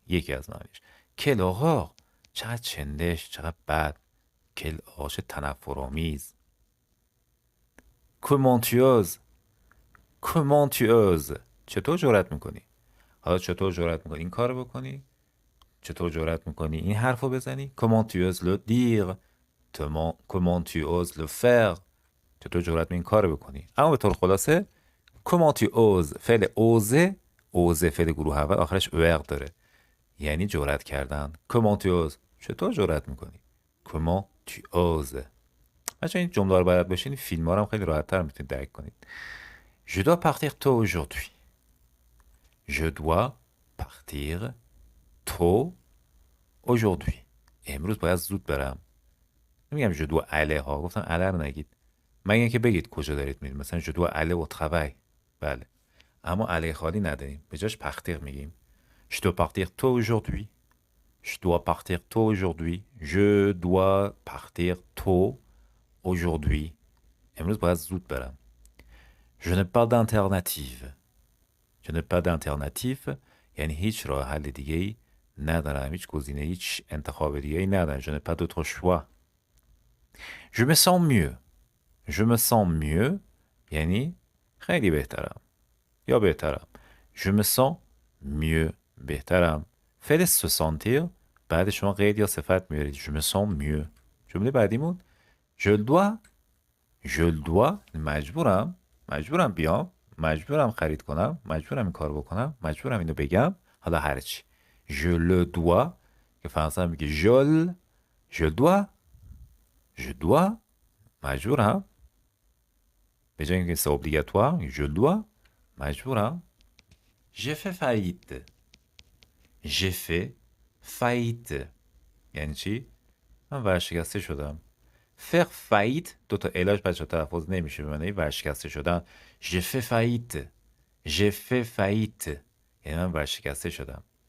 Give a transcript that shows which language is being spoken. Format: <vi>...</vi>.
<fa>یکی از معنیش.</fa> <fr>quelle horreur.</fr> <fa>چقدر چندش. چقدر بد.</fa> <fr>quelle horreur.</fr> <fa>چه تنفرآمیز.</fa> <fr>comment tu oses. comment tu oses.</fr> <fa>چطور جرأت میکنی؟ حالا چطور جرأت میکنی این کارو بکنی؟ چطور جرأت میکنی این حرفو بزنی؟</fa> <fr>comment tu oses le dire. comment tu oses le faire.</fr> <fa>چطور جرأت میکنی این کارو بکنی؟ اما به طور خلاصه</fa> <fr>comment tu oses</fr> <fa>فعل اوزه. اوزه فعل گروه اول آخرش er داره. یعنی جرأت کردن.</fa> <fr>comment tu oses.</fr> <fa>چطور جرأت میکنی؟</fa> <fr>comment tu oses.</fr> <fa>بچه این جمله رو باید باشین. فیلم ها رو هم خیلی راحت تر میتونید درک کنید.</fa> <fr>Je dois partir tôt aujourd'hui. Je dois partir tôt aujourd'hui.</fr> <fa>امروز باید زود برم. نمیگم</fa> <fr>je dois aller</fr> <fa>ها. گفتم aller رو نگید. مگه اینکه بگید کجا دارید میرید. مثلا</fa> <fr>je dois aller au travail.</fr> <fa>بله. اما aller خالی نداریم. به جاش partir میگیم.</fa> <fr>Je dois partir tôt aujourd'hui. Je dois partir tôt aujourd'hui. Je dois partir tôt aujourd'hui.</fr> <fa>امروز باید زود برم.</fa> <fr>Je n'ai pas d'alternative. Je n'ai pas d'alternative</fr> <fa>یعنی هیچ راه حل دیگه ای ندارم. هیچ گزینه هیچ انتخاب دیگه ای ندارم.</fa> <fr>Je n'ai pas d'autre choix. Je me sens mieux. Je me sens mieux</fr> <fa>یعنی خیلی بهترم یا بهترم.</fa> <fr>Je me sens mieux</fr> <fa>بهترم. فعل se sentir بعد شما قید یا صفت میارید.</fa> <fr>Je me sens mieux.</fr> <fa>جمله بعدیمون</fa> <fr>Je le dois. Je le dois</fr> <fa>مجبورم بیام. مجبورم خرید کنم. مجبورم این کار بکنم. مجبورم اینو بگم. حالا هرچی.</fa> <fr>Je le dois</fr> <fa>که فرانسه میگه</fa> <fr>je le dois. Je dois</fr> <fa>مجبورم. به جای اینکه</fa> <fr>c'est obligatoire je le dois</fr> <fa>مجبورم.</fa> <fr>J'ai fait faillite. J'ai fait faillite</fr> <fa>یعنی چی؟ من ورشکسته شدم.</fa> <fr>faire faillite</fr> <fa>دو تا علاج بچه تلفظ نمیشه به معنی ورشکسته شدن.</fa> <fr>J'ai fait faillite. J'ai fait faillite</fr> <fa>یعنی من ورشکسته شدم.</fa>